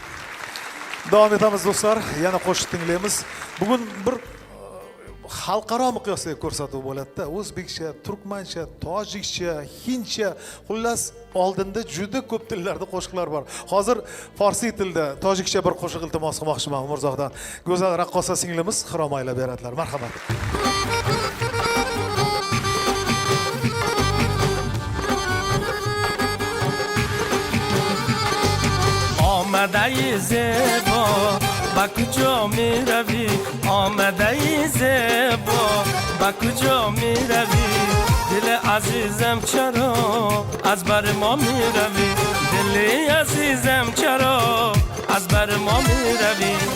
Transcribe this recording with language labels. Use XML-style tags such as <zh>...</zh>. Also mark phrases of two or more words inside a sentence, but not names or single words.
<uz>Davom etamiz do'stlar, yana qo'shiq tinglaymiz. Bugun bir xalqaro miqyosdagi ko'rsatuv bo'ladi-da. O'zbekcha, turkmancha, tojikcha, hindcha, xullas oldinda juda ko'p tillarda qo'shiqlar bor. Hozir farsiy tilda tojikcha bir qo'shiq iltimos qilmoqchiman Umurzoqdan. Go'zal raqqosa singlimiz Xirom aylab beradilar. Marhamat.</uz> <tg>آمده زیبا با کجا می روی آمده زیبا با کجا می روی دل عزیزم چرا از بر ما می روی دل عزیزم چرا از بر ما می روی</tg>